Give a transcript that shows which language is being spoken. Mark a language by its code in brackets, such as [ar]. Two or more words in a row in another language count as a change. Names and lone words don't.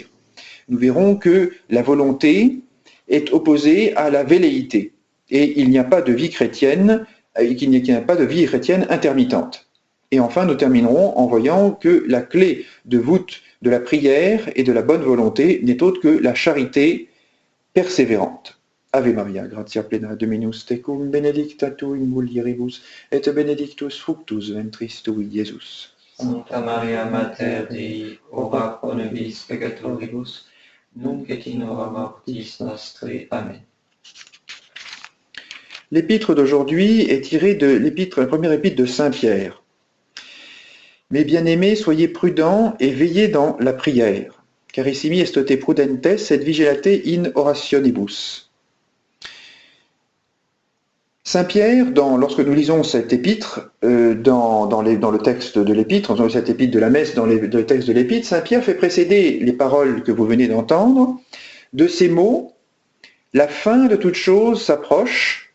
[fr] Nous verrons que la volonté est opposée à la velléité, et il n'y a pas de vie chrétienne, qu'il n'y a pas de vie chrétienne intermittente. Et enfin, nous terminerons en voyant que la clé de voûte de la prière et de la bonne volonté n'est autre que la charité persévérante. [la] Ave Maria, gratia plena Dominus tecum, benedicta tu in mulieribus, et benedictus fructus ventris tui, Iesus. Sancta Maria Mater Dei, ora pro nobis peccatoribus, nunc et in hora mortis nostre. Amen. [fr] L'épître d'aujourd'hui est tirée de la première épître de saint Pierre. Mes bien-aimés, soyez prudents et veillez dans la prière. [la] Carissimi estote prudentes et vigilate in orationibus. [fr] Saint Pierre, lorsque nous lisons cette épître, dans le texte de l'épître, dans cette épître de la messe, dans le texte de l'épître, Saint Pierre fait précéder les paroles que vous venez d'entendre de ces mots: la fin de toute chose s'approche.